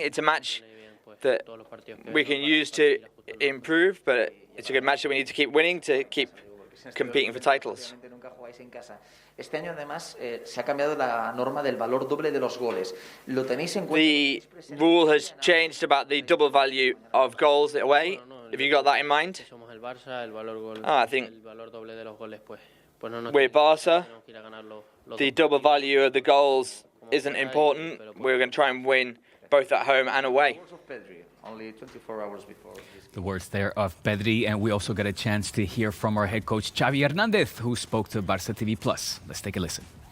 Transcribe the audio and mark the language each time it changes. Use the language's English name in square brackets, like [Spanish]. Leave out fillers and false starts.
[English] It's a match that we can use to improve, but it's a good match that we need to keep winning to keep competing for titles. [Spanish] Este año además se ha cambiado la norma del valor doble de los goles. ¿Lo tenéis en cuenta? [English] The rule has changed about the double value of goals away. Have you got that in mind? [Spanish] somos el Barça, el valor gol, [English] I think [Spanish] el valor doble de los goles, pues no nos [English] we're Barca. [Spanish] tenemos que ir a ganar los [English] The double value of the goals isn't important. We're going to try and win both at home and away. Only 24 hours before. The words there of Pedri, and we also got a chance to hear from our head coach Xavi Hernández, who spoke to Barça TV Plus. Let's take a listen.